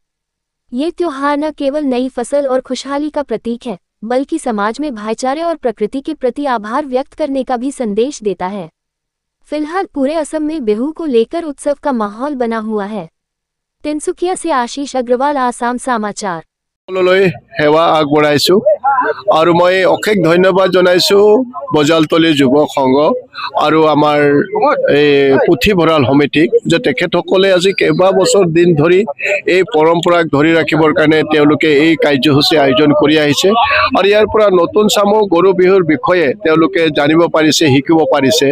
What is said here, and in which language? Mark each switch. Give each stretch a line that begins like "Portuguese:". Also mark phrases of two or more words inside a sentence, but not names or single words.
Hindi: ये त्योहार न केवल नई फसल और खुशहाली का प्रतीक है, बल्कि समाज में भाईचारे और प्रकृति के प्रति आभार व्यक्त करने का भी संदेश देता है। फिलहाल पूरे असम में बिहू को लेकर उत्सव का माहौल बना हुआ है। तिनसुकिया से आशीष अग्रवाल, आसाम समाचार।
Assamese: সেৱা আগবঢ়াইছো আৰু মই অশেষ ধন্যবাদ জনাইছো বজালতলী যুৱক সংঘ আৰু আমাৰ এই পুথিভঁৰাল সমিতিক, যে তেখেতসকলে আজি কেইবা বছৰ দিন ধৰি এই পৰম্পৰাক ধৰি ৰাখিবৰ কাৰণে তেওঁলোকে এই কাৰ্যসূচী আয়োজন কৰি আহিছে আৰু ইয়াৰ পৰা নতুন চামো গৰু বিহুৰ বিষয়ে তেওঁলোকে জানিব পাৰিছে, শিকিব পাৰিছে।